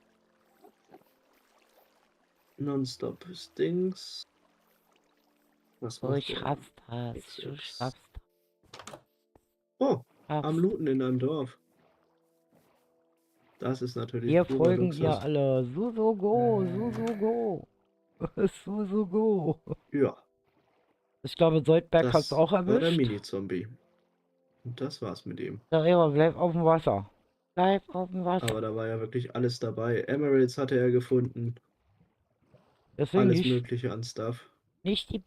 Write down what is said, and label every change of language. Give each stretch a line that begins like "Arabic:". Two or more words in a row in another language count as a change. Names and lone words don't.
German: Nonstop Stings. Was Du macht der? schaffst das. Nix, Du nix. schaffst Oh, am das. Looten in einem Dorf. Das ist natürlich Wir purer folgen ihr Luxus. alle. Susu go. Susu go. Ja, Ich glaube, Soldberg hast das du auch war der erwischt. Mini-Zombie. Und das war's mit ihm. Ja, Eva, bleib auf dem Wasser. Bleib auf dem Wasser. Aber da war ja wirklich alles dabei. Emeralds hatte er gefunden. Deswegen Alles Mögliche an Stuff. nicht die